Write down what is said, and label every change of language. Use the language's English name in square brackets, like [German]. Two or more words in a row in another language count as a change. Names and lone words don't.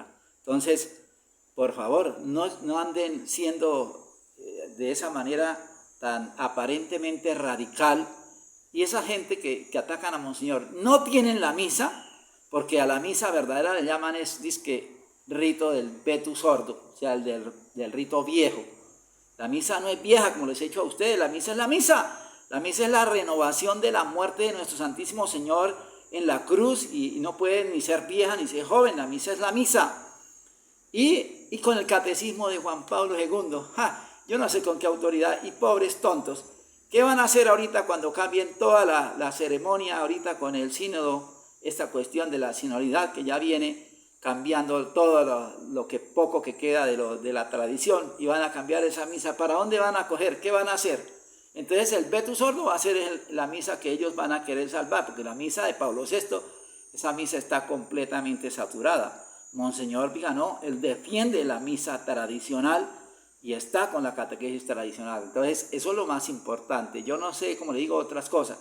[Spanish] Entonces, por favor, no anden siendo de esa manera tan aparentemente radical. Y esa gente que atacan a Monseñor no tienen la misa, porque a la misa verdadera le llaman dizque rito del [Latin] vetus ordo, [Spanish] o sea, el del rito viejo. La misa no es vieja, como les he dicho a ustedes, la misa es la misa. La misa es la renovación de la muerte de nuestro Santísimo Señor en la cruz, y no puede ni ser vieja ni ser joven, la misa es la misa. Y con el catecismo de Juan Pablo II, yo no sé con qué autoridad, y pobres tontos, ¿qué van a hacer ahorita cuando cambien toda la ceremonia ahorita con el sínodo? Esta cuestión de la sinodalidad que ya viene cambiando todo lo que poco que queda de la tradición, y van a cambiar esa misa. ¿Para dónde van a coger? ¿Qué van a hacer? Entonces el [Latin] vetus ordo [Spanish] va a ser la misa que ellos van a querer salvar, porque la misa de Pablo VI, esa misa está completamente saturada. Monseñor Viganó, él defiende la misa tradicional y está con la catequesis tradicional. Entonces eso es lo más importante. Yo no sé, como le digo, otras cosas.